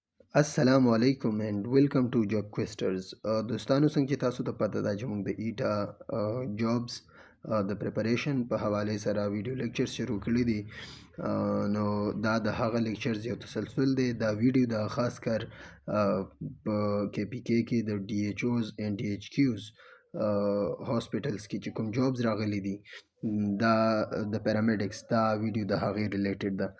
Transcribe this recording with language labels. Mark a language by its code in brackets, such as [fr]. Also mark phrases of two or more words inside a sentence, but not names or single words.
[ar] السلام علیکم [en] and welcome to Job Questers. [ps] دوستانو څنګه چې تاسو ته پته ده چې موږ د ایټا جابز د پریپریشن په حواله سره [en] video lecture [ps] شروع کړی دي. نو دا د هغه لیکچرز یو تسلسل دی. دا ویډیو د خاص کر په کې پی کې د [en] DHOs and DHQs hospitals [ps] کې چې کوم جابز راغلي دي دا د پیرامیډکس دا ویډیو د هغې ریلیټډ ده.